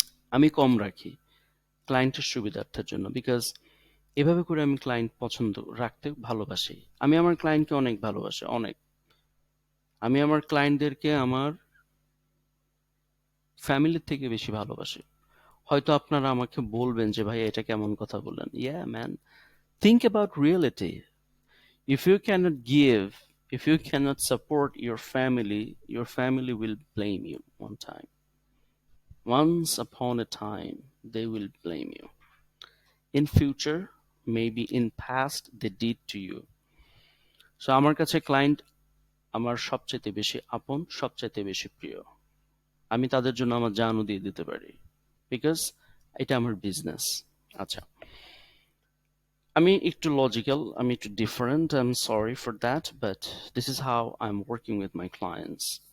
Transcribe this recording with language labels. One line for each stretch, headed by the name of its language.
Bangla: আমি কম রাখি ক্লায়েন্টের সুবিধার্থের জন্য, বিকজ এভাবে করে আমি ক্লায়েন্ট পছন্দ রাখতে ভালোবাসি। আমি আমার ক্লায়েন্টকে অনেক ভালোবাসি, অনেক। আমি আমার ক্লায়েন্টদেরকে আমার ফ্যামিলির থেকে বেশি ভালোবাসি। হয়তো আপনারা আমাকে বলবেন যে ভাই এটা কেমন কথা বললেন,
English: Yeah man, think about reality. If you cannot give, if you cannot support your family will blame you one time. Once upon a time, they will blame you. In future, maybe in past, they did to you.
Bangla: So আমার কাছে client আমার সবচাইতে বেশি আপন, সবচাইতে বেশি প্রিয়। আমি তাদের জন্য আমার জানও দিয়ে দিতে পারি, বিকজ এটা আমার বিজনেস। আচ্ছা, আমি একটু লজিক্যাল, আমি একটু different,
English: I am sorry for that, but this is how I am working with my clients.